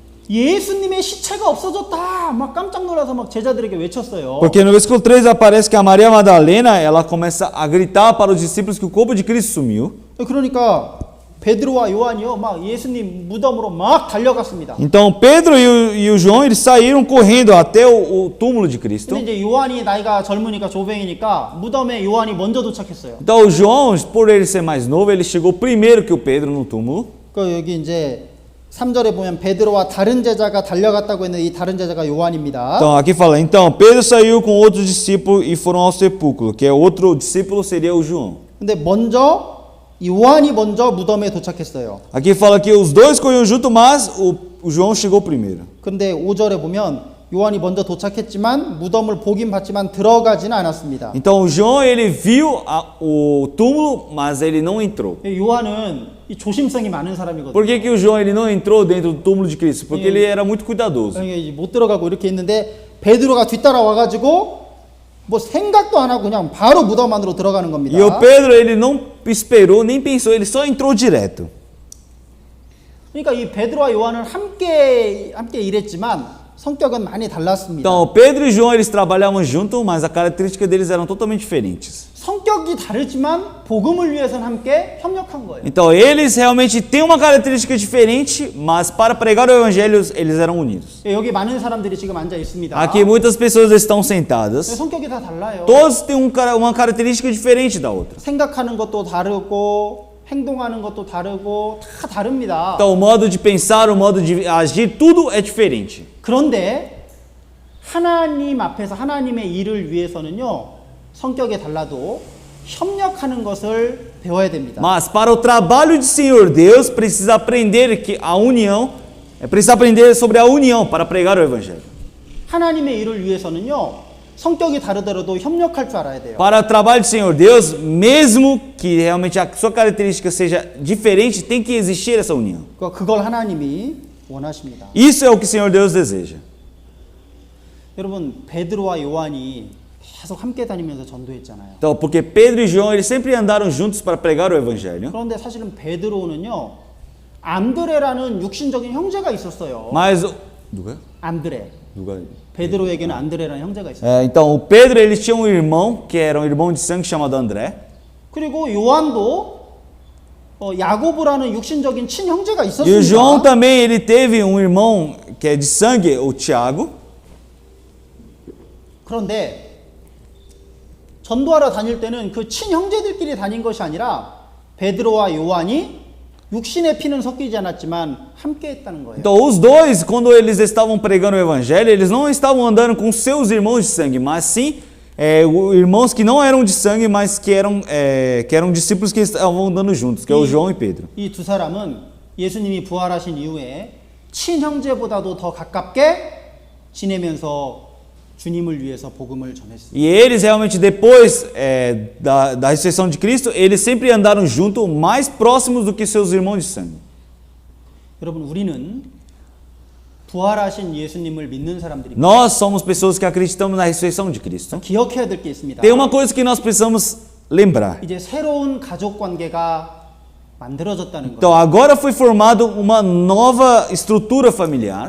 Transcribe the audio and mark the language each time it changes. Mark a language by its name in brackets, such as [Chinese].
[Korean] 예수님의 시체가 없어졌다. 막 깜짝 놀라서 막 제자들에게 외쳤어요. [Portuguese] Porque no versículo 3 aparece que a Maria Madalena, ela começa a gritar para os discípulos que o corpo de Cristo sumiu. [Korean] 그러니까 베드로와 요한이요, 막 예수님 무덤으로 막 달려갔습니다. [Portuguese] Então Pedro e o João eles saíram correndo até o túmulo de Cristo. [Korean] 근데 이제 요한이 나이가 젊으니까 조뱅이니까 무덤에 요한이 먼저 도착했어요. [Portuguese] Então o João, por ele ser mais novo, ele chegou primeiro que o Pedro no túmulo. [Korean] 여기 이제 3절에 보면 베드로와 다른 제자가 달려갔다고 했는데 이 다른 제자가 요한입니다. [Portuguese] Então aqui fala, então Pedro saiu com outro discípulo e foram ao sepulcro, que é outro discípulo seria o João. [Korean] 근데 요한이 먼저 무덤에 도착했어요. [Portuguese] Aqui fala que os dois corriam junto, mas o João chegou primeiro. [Korean] 근데 5절에 보면 요한이 먼저 도착했지만 무덤을 보긴 봤지만 들어가지는 않았습니다. [Portuguese] Então o João ele viu o túmulo, mas ele não entrou. [Korean] 요한은 이 조심성이 많은 사람이거든요. [Portuguese] Por que o João ele não entrou dentro do túmulo de Cristo? Porque ele era muito cuidadoso. [Korean] 못 들어가고 이렇게 있는데 베드로가 뒤따라 와가지고 뭐 생각도 안 하고 그냥 바로 무덤 안으로 들어가는 겁니다. [Portuguese] E o Pedro, ele não esperou, nem pensou, ele só entrou direto. [Korean] 그러니까 이 베드로와 요한은 함께 일했지만 성격은 많이 달랐습니다. [Portuguese] Então, Pedro e João, eles trabalhavam juntos, mas a característica deles eram totalmente diferentes. [Korean] 성격이 다르지만 복음을 위해서는 함께 협력한 거예요. [Portuguese] Então, eles realmente têm uma característica diferente, mas para pregar o evangelho, eles eram unidos. [Korean] 여기 많은 사람들이 지금 앉아 있습니다. [Portuguese] Aqui muitas pessoas estão sentadas. [Korean] 성격이 다 달라요. [Portuguese] Todos têm uma característica diferente da outra. [Korean] 생각하는 것도 다르고 행동하는 것도 다르고 다 다릅니다. [Portuguese] Então, o modo de pensar, o modo de agir, tudo é diferente. [Korean] 그런데 하나님 앞에서 하나님의 일을 위해서는요, 성격이 달라도 협력하는 것을 배워야 됩니다. [Portuguese] Mas para o trabalho de Senhor Deus, precisa aprender que a união, precisa aprender sobre a união para pregar o evangelho. [Korean] 하나님의 일을 위해서는요, 성격이 다르더라도 협력할 줄 알아야 돼요. [Portuguese] Para o trabalho de Senhor Deus, mesmo que realmente a sua característica seja diferente, tem que existir essa união. [Korean] 그걸 하나님이 원하십니다. [Portuguese] Isso é o que o Senhor Deus deseja. [Korean] 여러분, 베드로와 요한이 계속 함께 다니면서 전도했잖아요. [Portuguese] Então, porque Pedro e João, eles sempre andaram juntos para pregar o evangelho. [Korean] 그런데 사실은 베드로는요, 안드레라는 육신적인 형제가 있었어요. [Portuguese] Mas [Korean] 누가요? 안드레. 누가? 베드로에게는 안드레라는 형제가 있었어요. [Portuguese] Então, o Pedro, ele tinha um irmão, que era um irmão de sangue chamado André. [Korean] 그리고 요한도 야고보라는 육신적인 친형제가 [Portuguese] E o João [Korean] 있었습니다. [Portuguese] também, ele teve um irmão que é de sangue, o Tiago. [Korean] 그런데 전도하러 다닐 때는 그 친형제들끼리 다닌 것이 아니라 베드로와 요한이 육신의 피는 섞이지 않았지만 함께 했다는 거예요. [Portuguese] Então, os dois, quando eles estavam pregando o evangelho, eles não estavam andando com seus irmãos de sangue, mas sim irmãos que não eram de sangue, mas que eram discípulos que estavam andando juntos, que é o João e Pedro. [Korean] 이 두 사람은 예수님이 부활하신 이후에 친형제보다도 더 가깝게 지내면서 주님을 위해서 복음을 전했습니다. [Portuguese] E eles realmente, depois da ressurreição de Cristo, eles sempre andaram juntos, mais próximos do que seus irmãos de sangue. [Korean] 여러분, 우리는 부활하신 예수님을 믿는 사람들입니다. [Portuguese] Nós somos pessoas que acreditamos na ressurreição de Cristo. [Korean] 기억해야 될 게 있습니다. [Portuguese] Tem uma coisa que nós precisamos lembrar. [Korean] 이제 새로운 가족 관계가 만들어졌다는 [Portuguese] Então, [Korean] 거예요. [Portuguese] agora foi formada uma nova estrutura familiar.